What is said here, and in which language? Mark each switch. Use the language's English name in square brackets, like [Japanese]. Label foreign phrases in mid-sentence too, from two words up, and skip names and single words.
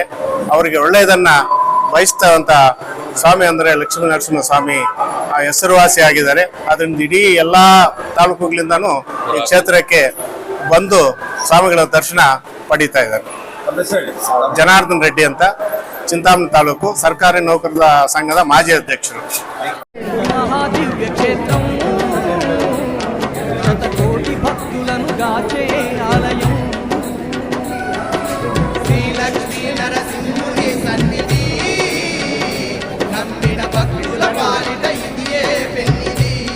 [Kannada] ಅವರಿಗೆ ಒಳ್ಳೆಯದನ್ನ ಬಯಸ್ತವಂತ ಸ್ವಾಮಿ ಅಂದರೆ ಲಕ್ಷ್ಮೀ ನರಸಿಂಹ ಸ್ವಾಮಿ ಹೆಸರುವಾಸಿ ಆಗಿದ್ದಾರೆ. ಅದರಿಂದ ಇಡೀ ಎಲ್ಲ ತಾಲೂಕುಗಳಿಂದನೂ ಈ ಕ್ಷೇತ್ರಕ್ಕೆ ಬಂದು ಸ್ವಾಮಿಗಳ ದರ್ಶನ ಪಡೀತಾ ಇದ್ದಾರೆ. ಜನಾರ್ದನ್ ರೆಡ್ಡಿ ಅಂತ, ಚಿಂತಾಮಣಿ ತಾಲೂಕು ಸರ್ಕಾರಿ ನೌಕರರ ಸಂಘದ ಮಾಜಿ ಅಧ್ಯಕ್ಷರು. [Telugu] మహాదివ్య క్షేత్రం శతకోటి భక్తులను గాచే ఆలయం శ్రీ లక్ష్మీ నరసింహుని సన్నిధి నమ్మిన భక్తుల పాలిట ఇదియే పెన్నిది